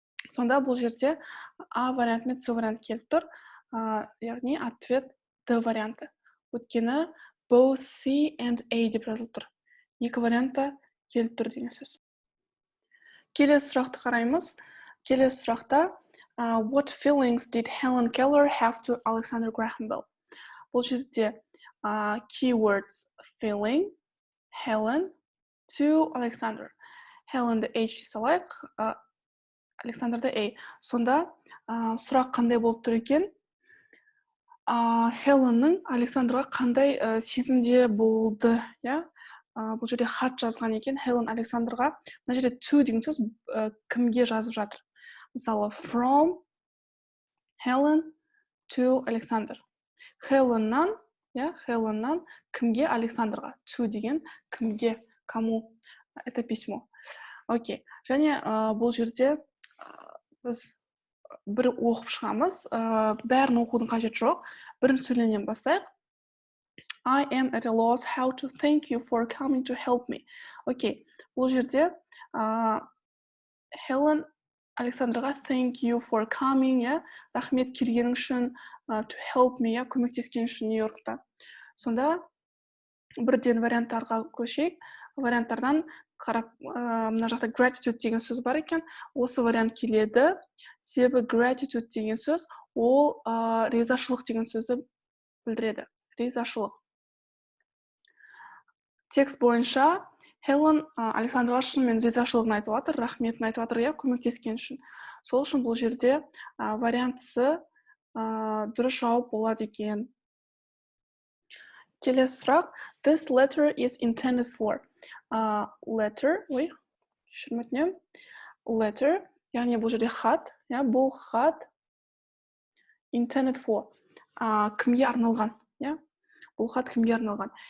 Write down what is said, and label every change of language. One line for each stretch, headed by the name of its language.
Kazakh: Сонда бұл жерде A варианты мен C варианты келіп тұр. Яғни ответ D варианты. Өйткені
English: both C and A
Kazakh: деп жазылып тұр. Екі вариантта келіп тұр деген сөз. Келесі сұрақты қараймыз. Келесі сұрақта
English: what feelings did Helen Keller have to Alexander Graham Bell?
Kazakh: Бұл жерде keywords feeling, Helen, to Alexander. Helen'ді H салайық, Alexander'ды A. Сонда сұрақ қандай болып тұр екен? Helen'ның Александрға қандай сезімде болды, бұл жерде хат жазған екен. Helen Александрға, мына жерде to деген сөз кімге жазып жатыр. Мысалы,
English: from Helen to Alexander.
Kazakh: Helen'нан кімге? Александрға. To деген кімге,
Russian: кому. Это письмо.
Kazakh: Окей. Және бұл жерде біз бір оқып шығамыз. Бәрін оқудың қажет жоқ. Бірінші сөйлемнен бастайық.
English: I am at a loss how to thank you for coming to help me. Окей.
Kazakh: Бұл жерде Helen Александрға
English: thank you for coming,
Kazakh: рахмет келгенің үшін,
English: to help me,
Kazakh: көмектескен үшін Нью-Йоркта. Сонда бірден варианттарға көшейік. Варианттардан қарап, мына жақта gratitude деген сөз бар екен. Осы вариант келеді. Себебі gratitude деген сөз ол ризашылық деген сөзді білдіреді. Ризашылық. Текст бойынша Helen Александрға шынымен ризашылығын айтып жатыр, рахметін айтып жатыр, көмектескен үшін. Сол үшін бұл жерде вариантысы дұрыс жауап болады екен. Келесі сұрақ.
English: This letter is intended for.
Kazakh: Letter, кешірім өтінемін. Letter, яғни бұл жерде хат, бұл хат intended for. Кімге арналған, Бұл хат кімге арналған?